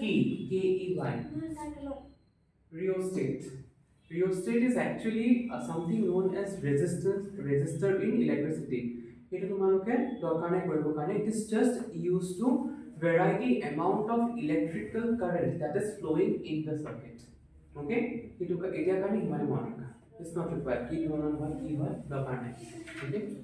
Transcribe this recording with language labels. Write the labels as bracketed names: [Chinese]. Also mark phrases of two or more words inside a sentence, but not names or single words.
[English] Key, K-E-Y. Rheostat. Rheostat is actually something known as resistor in electricity. [Assamese] এটা তোমালোকে দৰকাৰ নাই কৰিব কাৰণে, [English] it is just used to vary the amount of electrical current that is flowing in the circuit. [Assamese] Okay, itu এতিয়া কাৰণে ইমানে মনত ৰাখা, [English] it's not required [Assamese] কি ধৰণৰ হয় কি হয় দৰকাৰ নাই. [English] Okay,